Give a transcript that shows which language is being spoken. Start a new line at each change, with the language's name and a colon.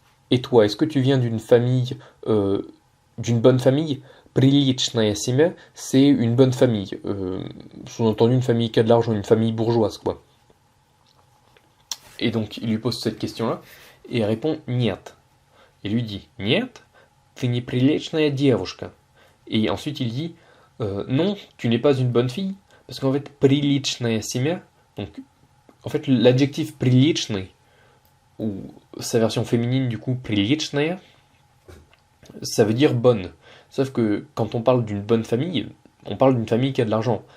French: Et toi, est-ce que tu viens d'une famille, d'une bonne famille?
Russian: Приличная семья,
French: c'est une bonne famille. Sous-entendu, une famille qui a de l'argent, une famille bourgeoise, quoi. Et donc, il lui pose cette question-là, et elle répond нет. Il lui dit
Russian: нет, ты не приличная девушка.
French: Et ensuite, il dit non, tu n'es pas une bonne fille, parce qu'en fait,
Russian: приличная семья,
French: donc, en fait, l'adjectif приличный, ou sa version féminine, du coup, приличная, ça veut dire bonne. Sauf que quand on parle d'une bonne famille, on parle d'une famille qui a de l'argent.